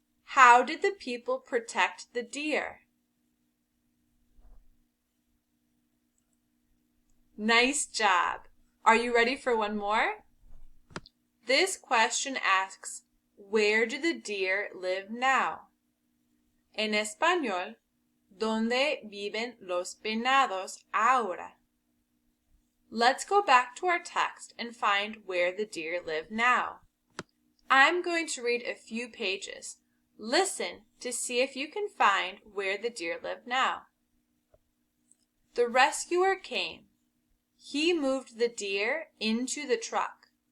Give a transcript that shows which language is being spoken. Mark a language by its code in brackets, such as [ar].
[en] How did the people protect the deer? Nice job. Are you ready for one more? This question asks, where do the deer live now? [es] En español, ¿dónde viven los venados ahora? [en] Let's go back to our text and find where the deer live now. I'm going to read a few pages. Listen to see if you can find where the deer live now. The rescuer came. He moved the deer into the truck.